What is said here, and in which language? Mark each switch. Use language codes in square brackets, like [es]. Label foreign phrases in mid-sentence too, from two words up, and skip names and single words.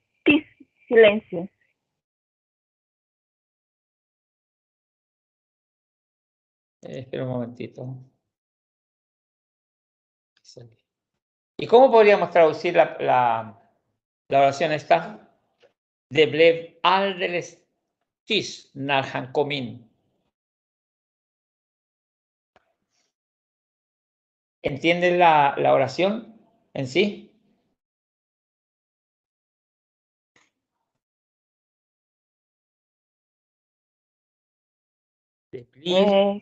[es] Sí, silencio. Espera un momentito. ¿Y cómo podríamos traducir la oración esta? [sv] De blev alldeles tyst när han kom in. [es] ¿Entienden la oración en sí? [sv] De blev,